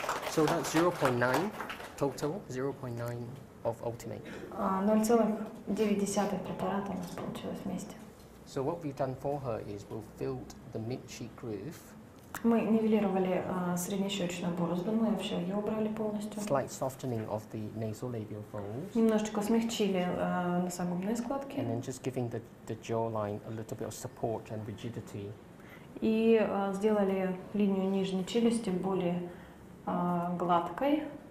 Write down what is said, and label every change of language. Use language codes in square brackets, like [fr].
[en] So that's 0.9 total, 0.9 of ultimate. [ru] 0,9 препарата у нас получилось вместе. [en] So what we've done for her is we've filled the mid-cheek groove, [ru] Мы нивелировали среднещечную борозду, мы вообще ее убрали полностью. [en] slight softening of the nasolabial folds, [ru] Немножечко смягчили носогубные складки [en] and then just giving the jawline a little bit of support and rigidity. [ru] и сделали линию нижней челюсти более гладкой.